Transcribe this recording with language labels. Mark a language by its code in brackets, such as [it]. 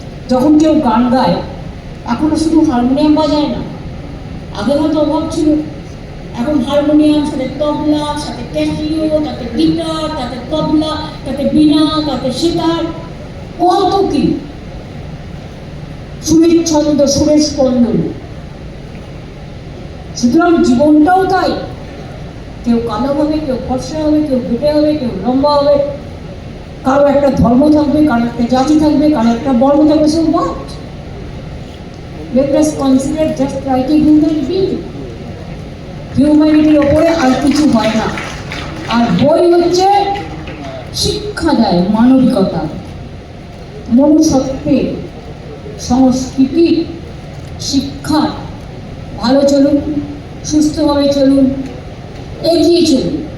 [bn] যখন কেউ গান গায়, এখনো শুধু হারমোনিয়াম বাজায় না, আগে হয়তো অভাব ছিল, এখন হারমোনিয়াম, সাথে তবলা, সাথে ক্যাসিও, তাতে গিটার, তাতে তবলা, তাতে বীণা, তাতে সেতার, কত কি সুরের ছন্দ, সুরের স্পন্দন। সুতরাং জীবনটাও তাই, কেউ কালো হবে, কেউ ফর্সা হবে, কেউ বেটে হবে, কেউ লম্বা হবে, কারো একটা ধর্ম থাকবে, কারো একটা জাতি থাকবে, কারো একটা বর্ণ থাকবে। [en] So what? Let us consider just like a human being. [bn] হিউম্যানিটির ওপরে আর কিছু হয় না। আর বই হচ্ছে শিক্ষা দেয় মানবিকতা, মনুষ্যত্বের, সংস্কৃতি, শিক্ষা ভালো চলুন, সুস্থভাবে চলুন, এগিয়ে চলুন।